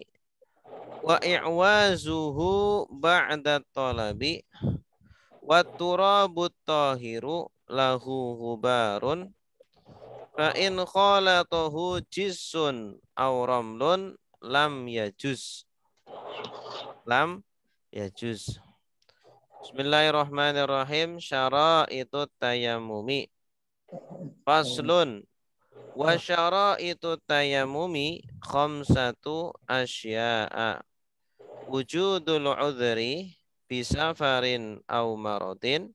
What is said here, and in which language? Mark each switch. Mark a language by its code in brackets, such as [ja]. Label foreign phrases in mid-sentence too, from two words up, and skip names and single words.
[ar] وإعوازه بعد الطلب. والتراب الطاهر له غبار. فإن خالطه جص أو رمل لم يجز. لم يجز. بسم الله الرحمن الرحيم. شرائط التيمم. فصل. وشرائط التيمم خمسة أشياء. وجود العذر بسفر أو مرض.